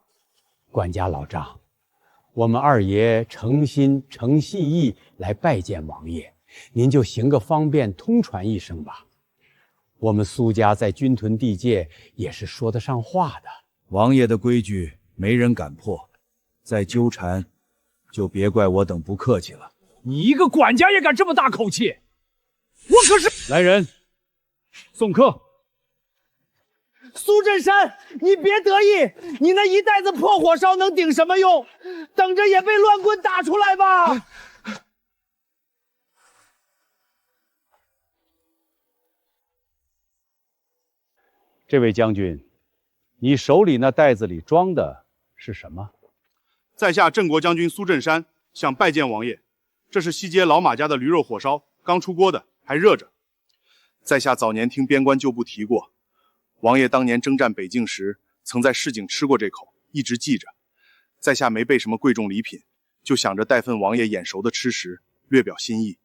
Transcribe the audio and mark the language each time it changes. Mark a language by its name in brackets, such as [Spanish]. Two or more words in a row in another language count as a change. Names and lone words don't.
[Chinese] 管家老張，我們二爺誠心誠細意來拜見王爺。您就行個方便，通傳一聲吧。我們蘇家在軍屯地界也是說得上話的。王爺的規矩沒人敢破，再糾纏，就別怪我等不客氣了。你一個管家也敢這麼大口氣？我可是来人，送客。苏振山，你别得意，你那一袋子破火烧能顶什么用？等着也被乱棍打出来吧！这位将军，你手里那袋子里装的是什么？在下镇国将軍蘇振山想拜見王爺，這是西街老馬家的驢肉火燒，剛出鍋的，還熱着。在下早年聽邊關舊部提過，王爺當年征戰北境時，曾在市井吃過這口，一直記着。在下沒備什麼貴重禮品，就想着帶份王爺眼熟的吃食，略表心意。